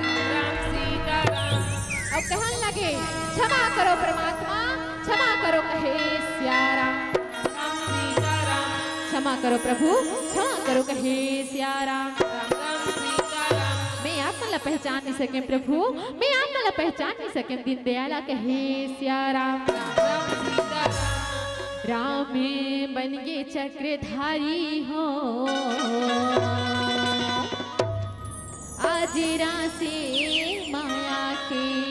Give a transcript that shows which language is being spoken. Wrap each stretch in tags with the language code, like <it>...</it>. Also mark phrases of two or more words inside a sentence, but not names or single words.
<hne>अब कहन लगे, क्षमा करो परमात्मा क्षमा करो। कहे सियाराम। क्षमा करो प्रभु क्षमा करो। कहे सियाराम। मैं आपको ला पहचान नहीं सके प्रभु, मैं आपको ला पहचान नहीं सके दीन दयाला। कहे सियाराम। राम बन गे चक्रधारी हो, आज रासे माया के,</hne>